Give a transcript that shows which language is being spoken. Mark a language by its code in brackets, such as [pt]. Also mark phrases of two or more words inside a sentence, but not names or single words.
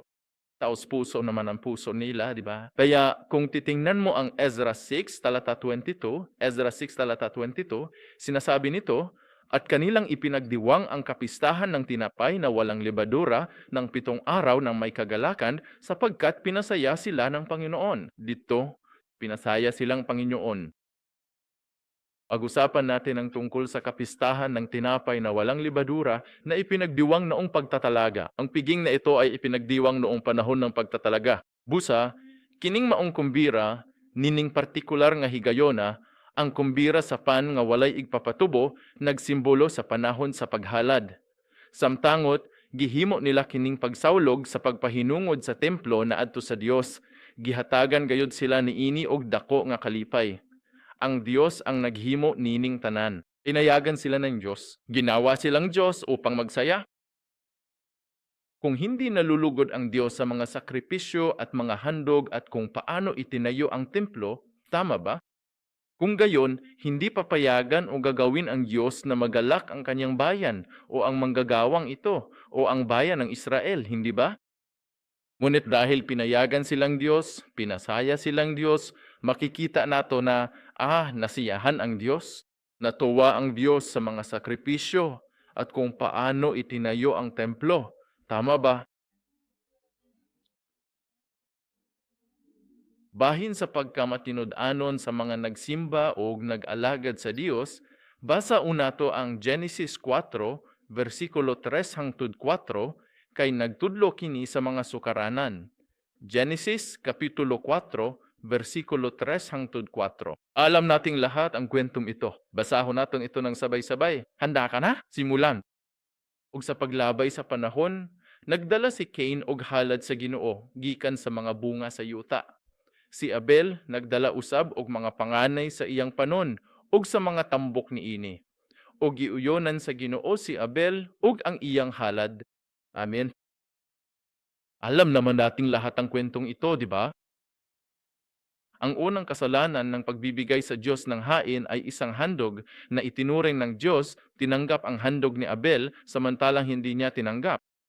[tl] Taos-puso naman ang puso nila, di ba? Kaya kung titingnan mo ang Ezra 6, talata 22, Ezra 6, talata 22, sinasabi nito, at kanilang ipinagdiwang ang kapistahan ng tinapay na walang lebadura ng 7 araw ng may kagalakan sapagkat pinasaya sila ng Panginoon. Dito, pinasaya silang Panginoon. Pag-usapan natin ang tungkol sa kapistahan ng tinapay na walang libadura na ipinagdiwang noong pagtatalaga. Ang piging na ito ay ipinagdiwang noong panahon ng pagtatalaga. [ceb] Busa, kining maong kumbira, nining partikular nga higayona, ang kumbira sa pan nga walay igpapatubo, nagsimbolo sa panahon sa paghalad. Samtangot, gihimo nila kining pagsawlog sa pagpahinungod sa templo na adto sa Dios. Gihatagan gayud sila niini og dako nga kalipay. Ang Diyos ang naghimo nining tanan. [tl] Inayagan sila ng Diyos. Ginawa silang Diyos upang magsaya. Kung hindi nalulugod ang Diyos sa mga sakripisyo at mga handog at kung paano itinayo ang templo, tama ba? Kung gayon, hindi papayagan o gagawin ang Diyos na magalak ang kanyang bayan o ang manggagawang ito o ang bayan ng Israel, hindi ba? Ngunit dahil pinayagan silang Diyos, pinasaya silang Diyos, makikita [ceb] nato na, [tl] nasiyahan ang Diyos. Natuwa ang Diyos sa mga sakripisyo at kung paano itinayo ang templo. Tama ba? [ceb] Bahin sa pagkamatinud-anon sa mga nagsimba o nag-alagad sa Diyos, basa unato ang Genesis 4, versikulo 3 hangtod 4, kay nagtudlo kini sa mga sukaranan. Genesis Kapitulo 4, versikulo 3 hangtod 4. [tl] Alam nating lahat ang kwentong ito. Basahon natin ito ng sabay-sabay. Handa ka na? Simulan. [ceb] Ug sa paglabay sa panahon, nagdala si Cain og halad sa Ginoo gikan sa mga bunga sa yuta. Si Abel nagdala usab og mga panganay sa iyang panon ug sa mga tambok niini. O giuyonan sa Ginoo si Abel ug ang iyang halad. Amen. [tl] Alam naman nating lahat ang kwentong ito, di ba? Ang unang kasalanan ng pagbibigay sa Diyos ng hain ay isang handog na itinuring ng Diyos, tinanggap ang handog ni Abel samantalang hindi niya tinanggap.